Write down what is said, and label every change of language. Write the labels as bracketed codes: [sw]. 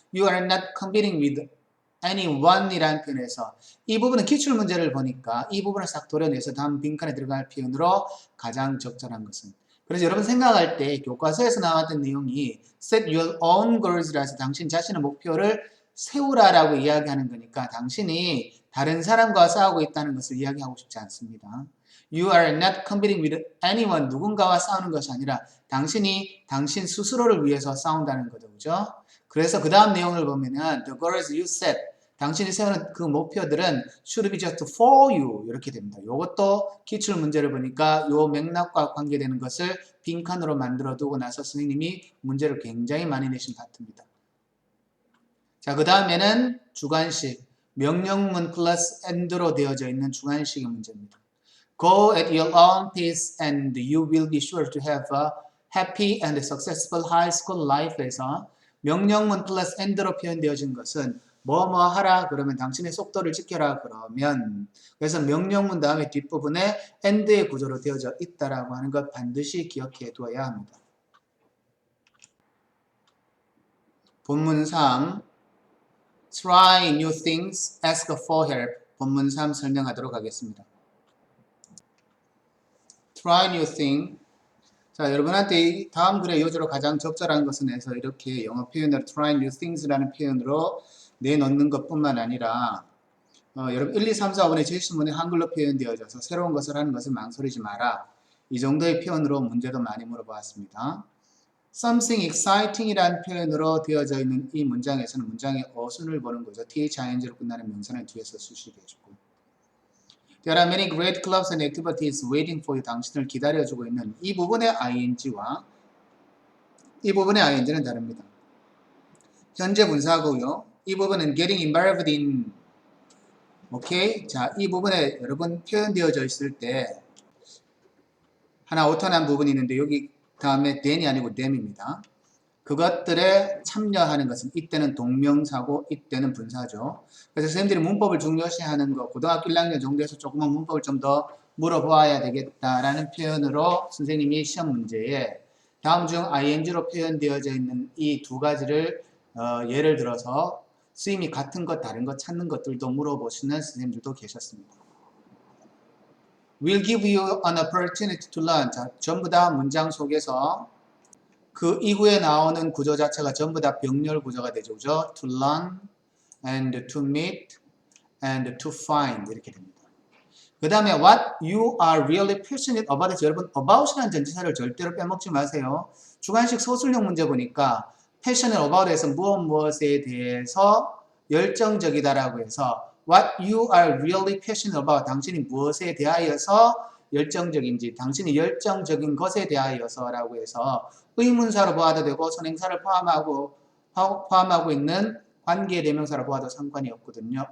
[en] You are not competing with anyone [ko] 이라는 표현에서 이 부분은 기출문제를 보니까 이 부분을 싹 도려내서 다음 빈칸에 들어갈 표현으로 가장 적절한 것은 그래서 여러분 생각할 때 교과서에서 나왔던 내용이 [en] set your own goals [ko] 라서 당신 자신의 목표를 세우라라고 이야기하는 거니까 당신이 다른 사람과 싸우고 있다는 것을 이야기하고 싶지 않습니다. [en] You are not competing with anyone. [ko] 누군가와 싸우는 것이 아니라 당신이 당신 스스로를 위해서 싸운다는 거죠. 그죠? 그래서 그 다음 내용을 보면은 [en] the goals you set [ko] 당신이 세우는 그 목표들은 [en] should be just for you [ko] 이렇게 됩니다. 이것도 기출 문제를 보니까 이 맥락과 관계되는 것을 빈칸으로 만들어 두고 나서 선생님이 문제를 굉장히 많이 내신 파트입니다. 자, 그 다음에는 주관식 명령문 플러스 and로 되어져 있는 주관식의 문제입니다. [en] Go at your own pace and you will be sure to have a happy and successful high school life [ko] 에서 명령문 플러스 and로 표현되어진 것은 뭐뭐 하라 그러면 당신의 속도를 지켜라 그러면 그래서 명령문 다음에 뒷부분에 and의 구조로 되어져 있다라고 하는 것 반드시 기억해 두어야 합니다. 본문 3 [en] Try new things, ask for help [ko] 본문 3 설명하도록 하겠습니다. [en] Try new thing [ko] 자, 여러분한테 다음 글의 요지로 가장 적절한 것은 해서 이렇게 영어 표현으로 [en] try new things [ko] 라는 표현으로 내놓는 것뿐만 아니라 여러분 1, 2, 3, 4, 5번의 제시문에 한글로 표현되어져서 새로운 것을 하는 것을 망설이지 마라. 이 정도의 표현으로 문제도 많이 물어보았습니다. [en] Something exciting [ko] 이라는 표현으로 되어져 있는 이 문장에서는 문장의 어순을 보는 거죠. thing로 끝나는 명사는 뒤에서 수식해 주고 [en] There are many great clubs and activities waiting for you. [ko] 당신을 기다려주고 있는 이 부분의 ing와 이 부분의 ing는 다릅니다. 현재 분사고요. 이 부분은 [en] getting involved in [ko] 오케이? 자, 이 부분에 여러분 표현되어져 있을 때 하나 오타난 부분이 있는데 여기 다음에 then이 아니고 them입니다. 그것들에 참여하는 것은 이때는 동명사고 이때는 분사죠. 그래서 선생님들이 문법을 중요시하는 거 고등학교 1학년 정도에서 조금만 문법을 좀 더 물어보아야 되겠다라는 표현으로 선생님이 시험 문제에 다음 중 ing로 표현되어져 있는 이 두 가지를 예를 들어서 선생님이 같은 것 다른 것 찾는 것들도 물어보시는 선생님들도 계셨습니다. [en] We'll give you an opportunity to learn. [ko] 자, 전부 다 문장 속에서 그 이후에 나오는 구조 자체가 전부 다 병렬 구조가 되죠. 그죠? [en] To learn and to meet and to find [ko] 이렇게 됩니다. 그 다음에 [en] what you are really passionate about. [ko] 여러분 about이라는 전치사를 절대로 빼먹지 마세요. 주관식 서술형 문제 보니까 passionate about에서 무엇에 대해서 열정적이다라고 해서 [en] what you are really passionate about. [ko] 당신이 무엇에 대하여서 열정적인지, 당신이 열정적인 것에 대하여서라고 해서 의문사로 보아도 되고 선행사를 포함하고 있는 관계 대명사로 보아도 상관이 없거든요.